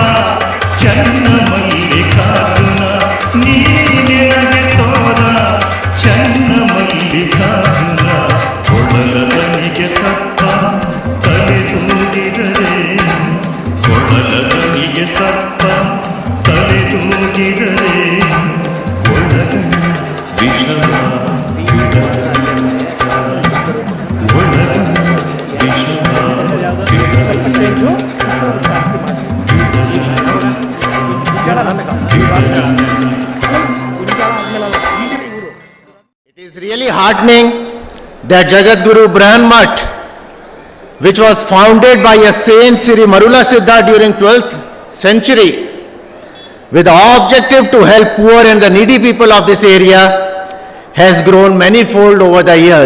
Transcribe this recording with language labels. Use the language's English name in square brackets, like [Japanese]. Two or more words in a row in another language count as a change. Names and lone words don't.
[Kannada] ಚನ್ನ ಮಲ್ಲಿಕಾರ್ಜುನ ನೀನೆನಗೆ ತೋರ ಚನ್ನ ಮಲ್ಲಿಕಾರ್ಜುನ ಕೊಳಲದನಿಗೆ ಸಪ್ಪ ತಲೆದೂಗಿದರೆ ಕೊಳಲದನಿಗೆ ಸಪ್ಪ ತಲೆದೂಗಿದರೆ ಒಳಗಣ ವಿಷವ ಬಿಡಲನ್ನಕ್ಕ ಒಳಗಣ ವಿಷವ [English] It is really heartening that Jagat Guru Brahan Math, which was founded by a saint Sri Marula Siddha during 12th century, with the objective to help poor and the needy people of this area, has grown manifold over the years.